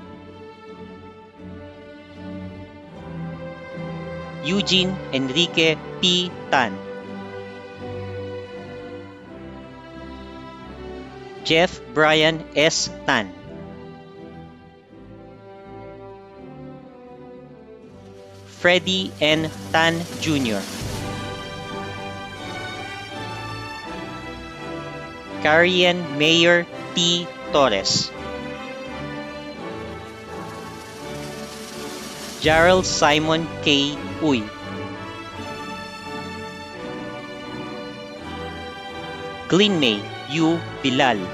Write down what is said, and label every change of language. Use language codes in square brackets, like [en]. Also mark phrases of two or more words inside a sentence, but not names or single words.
[en] Eugene Enrique P. Tan. Jeff Brian S. Tan. Freddie N. Tan Jr. Karian Mayor T. Torres. Gerald Simon K. Uy. Glyn May U. Bilal.